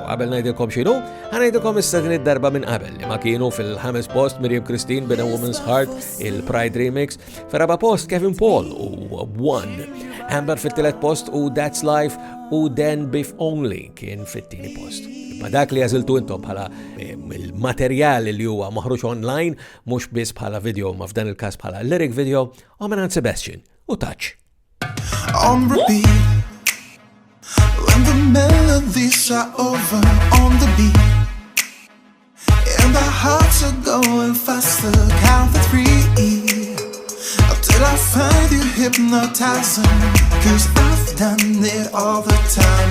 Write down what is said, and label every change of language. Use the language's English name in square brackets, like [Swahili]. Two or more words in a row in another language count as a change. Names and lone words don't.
[Maltese] Qabel ngħidilkom x'inhu, ħanajdilkom issa din id-darba minn qabel li ma kienu fil-5 post Miriam Christine b'A Woman's Heart, il-Pride Remix, fir-raba post Kevin Paul u One, Amber fit-tielet post u That's Life u Then Beef Only kien fit-tieni post. Ma dak li għażiltu intom bħala il-materjal li huwa maħruġ online mhux biss bħala video ma f'dan il-każ bħala [English] lyric video [Maltese] u minn Sebastian u Touch. [English] On repeat, when the melodies are over on the beat, and our hearts are going faster, count to 3, till I find you hypnotizing, 'cause I've done it all the time.